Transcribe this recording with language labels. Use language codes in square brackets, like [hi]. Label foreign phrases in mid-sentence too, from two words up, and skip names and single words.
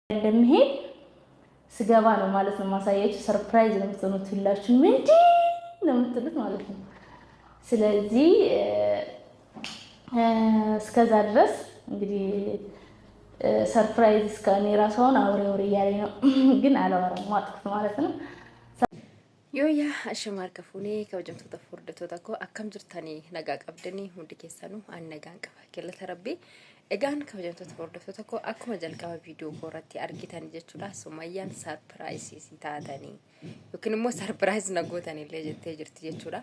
[am] እንደምሄድ ስገባ ነው ማለት ነው ማሳያችሁ። ሰርፕራይዝ ነው የምትሆኑት ሁላችሁ ምንድ ነው የምትሉት ማለት ነው። ስለዚህ እስከዛ ድረስ እንግዲህ ሰርፕራይዝ እስከኔ ራሱ አሁን አውሬ እያለኝ ነው፣ ግን አላወራም ማጥኩት ማለት ነው። [om] Yooyaa ashamaa kafuunee kabajamtoota furdatoota koo akkam jirtanii nagaa qabdanii hundi keessanuu aan nagaan qaba kellata rabbii. Egaan kabajamtoota furdatoota koo akkuma jalqaba viidiyoo koo irratti argitan jechuudha. Sumayyaan sarpiraayisii taatanii yookiin immoo sarpiraayis nagootanii jettee jirti jechuudha.